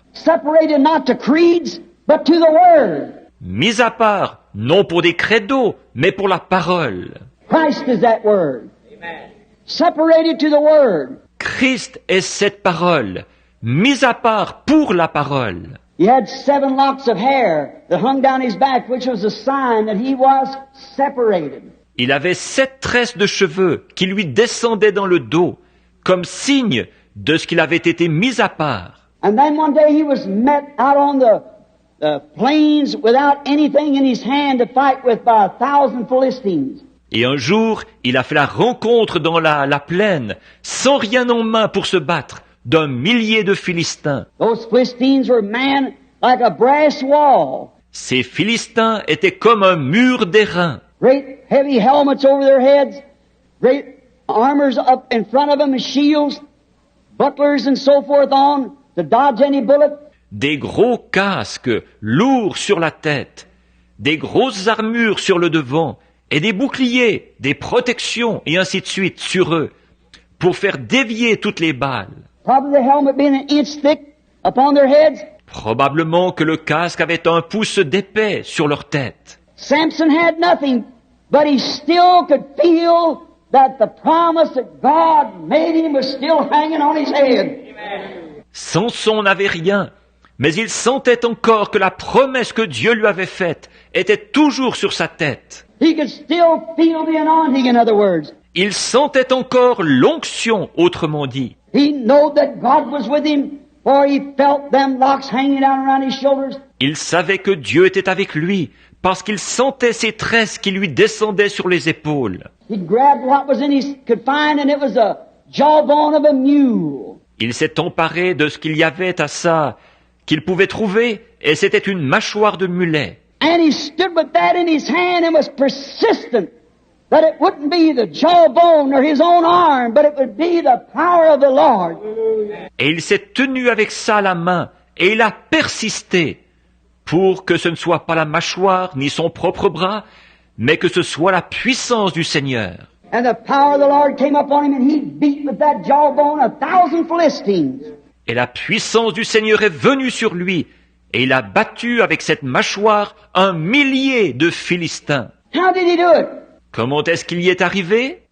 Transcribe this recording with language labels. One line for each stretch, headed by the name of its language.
English: Separated not to creeds, but to the word.
French: Mis à part, non pour des credos, mais pour la parole.
English: Christ is that word. Amen. Separated to the word.
French: Christ est cette parole, mis à part pour la parole.
English: He had 7 locks of hair that hung down his back, which was a sign that he was separated.
French: Il avait 7 tresses de cheveux qui lui descendaient dans le dos, comme signe de ce qu'il avait été mis à part.
English: And then one day he was met out on the plains without anything in his hand to fight with by 1,000 Philistines.
French: Et un jour, il a fait la rencontre dans la plaine, sans rien en main pour se battre, d'un millier de Philistins.
English: Those Philistines were man like a brass wall.
French: Ces Philistins étaient comme un mur d'airain.
English: Great heavy helmets over their heads, great armors up in front of them and shields, bucklers and so forth on to dodge any bullet.
French: Des gros casques lourds sur la tête, des grosses armures sur le devant, et des boucliers, des protections, et ainsi de suite sur eux, pour faire dévier toutes les balles.
English: Probably the helmet being an inch thick upon their heads.
French: Probablement que le casque avait 1 pouce d'épais sur leur tête.
English: Samson had nothing, but he still could feel that the promise that God made him was still hanging on his head.
French: Samson n'avait rien, mais il sentait encore que la promesse que Dieu lui avait faite était toujours sur sa tête.
English: He could still feel the anointing, in other words.
French: Il sentait encore l'onction, autrement dit.
English: He knew that God was with him, for he felt them locks hanging down around his shoulders.
French: Il savait que Dieu était avec lui, parce qu'il sentait ces tresses qui lui descendaient sur les épaules.
English: He grabbed what was in his could find, and it was a jawbone of a mule.
French: Il s'est emparé de ce qu'il y avait à ça, qu'il pouvait trouver, et c'était une mâchoire de mulet.
English: And he stood with that in his hand and was persistent that it wouldn't be the jawbone or his own arm, but it would be the power of the Lord.
French: Et il s'est tenu avec ça à la main, et il a persisté pour que ce ne soit pas la mâchoire ni son propre bras, mais que ce soit la puissance du Seigneur.
English: And the power of the Lord came upon him, and he beat with that jawbone 1,000 Philistines.
French: Et la puissance du Seigneur est venue sur lui, et il a battu avec cette mâchoire 1 millier de Philistins.
English: How did he do it?
French: Comment est-ce qu'il y est arrivé?